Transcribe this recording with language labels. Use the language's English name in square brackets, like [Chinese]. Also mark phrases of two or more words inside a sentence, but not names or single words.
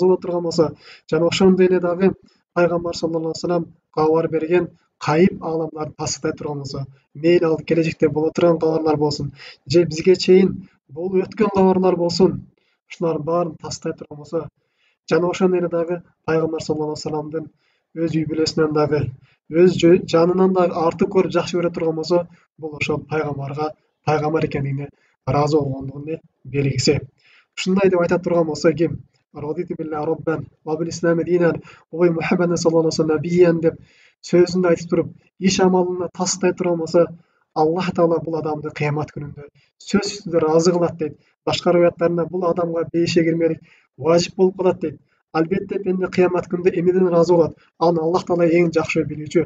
[Kyrgyz] боло турган болсо, жана ошондой эле дагы пайгамбар [Arabic] صلى الله عليه وسلم [Kyrgyz] кабар берген кайып ааламдарды тасыктай турган болсо, мейли ал келечекте боло турган кабарлар болсун, же бизге чейин бул өткөн кабарлар болсун, ушулардын баарын тасыктай турган болсо, жана ошондой эле дагы пайгамбар [Arabic] صلى الله عليه وسلم [Kyrgyz] өз үй бүлөсүнөн дагы, өз жанынан дагы артык көрүп жакшы көрө турган болсо, бул ошол пайгамбарга пайгамбар экендигине ыраазы болгондугунун белгиси. Ушундай деп айта турган болсо, ким [Arabic] رضيت بالله ربا وبالإسلام دينا وبمحمد صلى الله عليه وسلم نبيا [Kyrgyz] деп сөзүндө айтып туруп, иш амалына тасыктай турган болсо, Аллах Таала бул адамды кыямат күнүндө сөзсүз түрдө ыраазы кылат дейт. Башка риваяттарында бул адамга бейишке кирмелик важип болуп калат дейт. Албетте пенде кыямат күнүндө эмнеден ыраазы болот? Аны Аллах Таала эң жакшы билүүчү.